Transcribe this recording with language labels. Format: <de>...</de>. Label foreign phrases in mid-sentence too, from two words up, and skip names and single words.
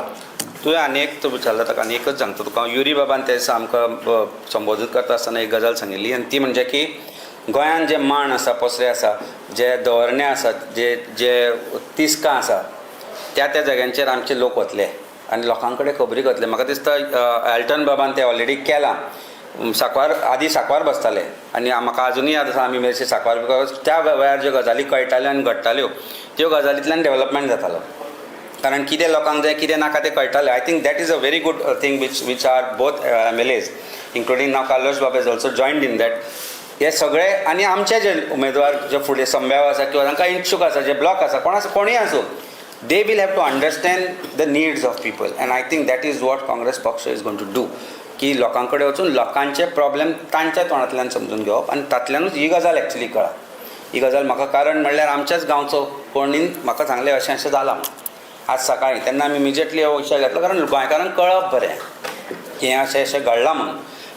<kok>तुवें आनी एक विचारला ताका आनी एकच सांगता तुका. युरी बाबान ते दिसा आमकां संबोधीत करता आसतना एक गजाल सांगिल्ली आनी ती म्हणजे की गोंयांत जे माण आसा, पसरे आसा, जे दवरणे आसात, जे तिस्कां आसा त्या जाग्यांचेर आमचे लोक वतले आनी लोकां कडेन खबरी करतले. म्हाका दिसता एल्टन बाबान ते ऑलरेडी केलां. आदी सांकवार बसताले आनी म्हाका अजुनूय याद आसा आमी मेरशे सांकवार बिकॉज त्या वेळार ज्यो गजाली कळटाल्यो आनी घडटाल्यो त्यो गजालींतल्यान डेव्हलपमेंट जातालो. कारण कितें लोकांक जाय कितें नाका तें कळटालें.</kok> <en>I think that is a very good thing which are both MLAs including now कार्लोस बाबा is also joined in that.</en> <kok>हे सगळे आनी आमचे जे उमेदवार जे फुडें संभाव आसा किंवा तांकां इच्छूक आसा, जे ब्लॉक आसा, कोणूय आसूं,</kok> <en>दे वील हॅव टू अंडरस्टँड द नीड्स ऑफ पीपल. and I think that is what Congress पक्ष is going to do.</en> <kok>की लोकां कडेन वचून लोकांचे प्रॉब्लेम तांच्या तोंडांतल्यान समजून घेवप आनी तातूंतल्यानूच ही गजाल एक्चुली कळ्ळा. ही गजाल म्हाका कारण म्हणल्यार आमच्याच गांवचो कोणीन म्हाका सांगलें अशें जालां आज सकाळीं. तेन्ना आमी इमिजिएटली हो विशय घेतलो कारण गोंयकारांक कळप बरें की हें अशें घडलां म्हणून.</kok>